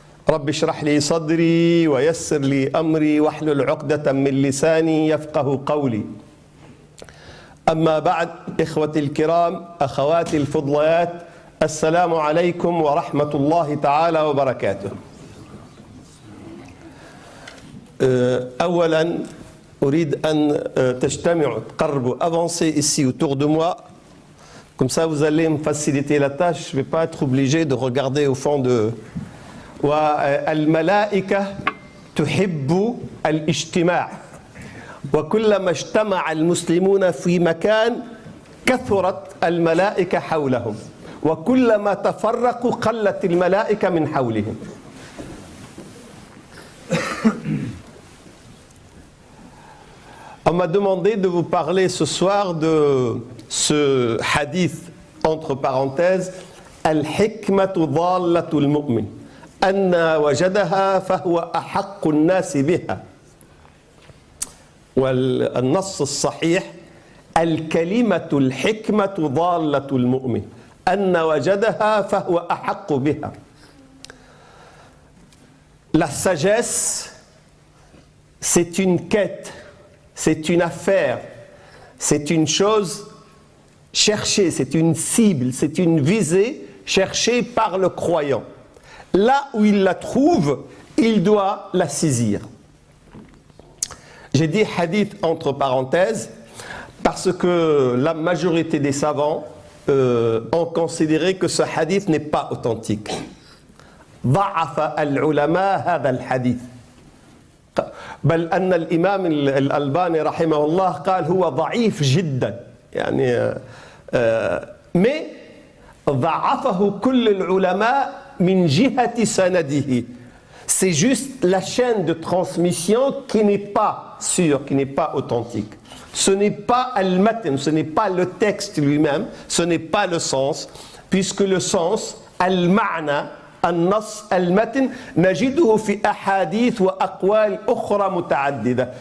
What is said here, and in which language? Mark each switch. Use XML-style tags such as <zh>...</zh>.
<ar>رب اشرح لي صدري ويسر لي أمري واحلل عقدة من لساني يفقه قولي. أما بعد، إخوتي الكرام، أخواتي الفضليات، السلام عليكم ورحمة الله تعالى وبركاته. أولا أريد أن تجتمعوا تقربوا</ar> <fr>avancer ici autour de moi. Comme ça vous allez me faciliter la tâche. Je ne vais pas être obligé de regarder au fond de...</fr> <ar>والملائكة تحب الاجتماع، وكلما اجتمع المسلمون في مكان كثرت الملائكة حولهم، وكلما تفرقوا قلت الملائكة من حولهم.</ar> <fr>On m'a demandé de vous parler ce soir de ce hadith entre parenthèses</fr> <ar>الحكمة ضالة المؤمن أن وجدها فهو أحق الناس بها. والنص الصحيح الكلمة الحكمة ضالة المؤمن أن وجدها فهو أحق بها.</ar> <fr>La sagesse, c'est une quête, c'est une affaire, c'est une chose cherchée, c'est une cible, c'est une visée cherchée par le croyant. Là où il la trouve, il doit la saisir. J'ai dit hadith entre parenthèses parce que la majorité des savants ont considéré que ce hadith n'est pas authentique.</fr> <ar>ضعف العلماء هذا الحديث، بل أن الإمام الألباني رحمه الله قال هو ضعيف جدا، يعني mais ضعفه كل العلماء من جهة سنده.</ar> <fr>C'est juste la chaîne de transmission qui n'est pas sûre, qui n'est pas authentique. Ce n'est pas al-matn, ce n'est pas le texte lui-même, ce n'est pas le sens, puisque le sens, al-ma'na,</fr> <ar>النص المتن نجده في أحاديث وأقوال أخرى متعددة.</ar>